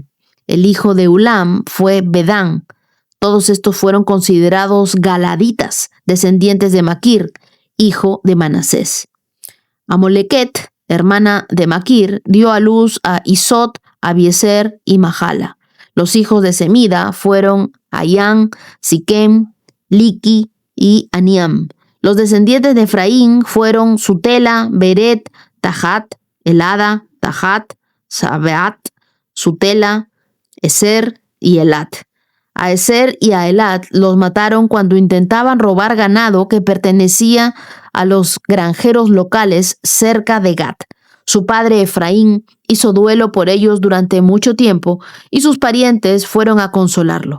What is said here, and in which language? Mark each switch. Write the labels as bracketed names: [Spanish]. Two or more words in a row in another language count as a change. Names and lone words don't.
[Spanish] El hijo de Ulam fue Bedán. Todos estos fueron considerados galaditas, descendientes de Maquir, hijo de Manasés. Amolequet, hermana de Maquir, dio a luz a Isot, Abiezer y Mahala. Los hijos de Semida fueron Ayán, Siquem, Liki y Aniam. Los descendientes de Efraín fueron Sutela, Beret, Tahat, Elada, Tahat, Sabeat, Sutela, Eser y Elat. A Eser y a Elat los mataron cuando intentaban robar ganado que pertenecía a los granjeros locales cerca de Gat. Su padre Efraín hizo duelo por ellos durante mucho tiempo y sus parientes fueron a consolarlo.